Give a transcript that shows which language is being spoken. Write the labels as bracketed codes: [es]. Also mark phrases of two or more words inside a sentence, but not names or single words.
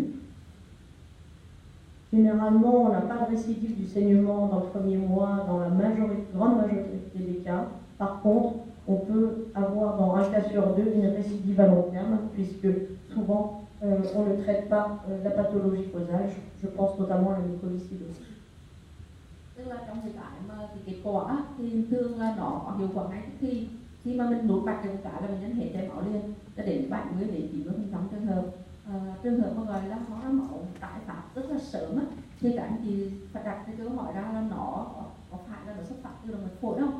[fr] Généralement, on n'a pas de récidive du saignement dans le premier mois, dans la grande majorité des cas. Par contre, on peut avoir dans un cas sur deux une récidive à long terme, puisque souvent on ne traite pas la pathologie causale. Je pense notamment à la mucoviscidose. [vi] Tức là trong cái mà thì kết quả thì thường là nó có hiệu quả ngay khi mà mình nút mạch được một cái là bệnh nhân hết chảy máu liền, cho đến 70 đến 90% trường hợp mà gọi là hóa máu tái phát rất là sớm á, thì các anh chị phải đặt cái câu hỏi ra là nó có phải là nó xuất phát từ động mạch phổi không?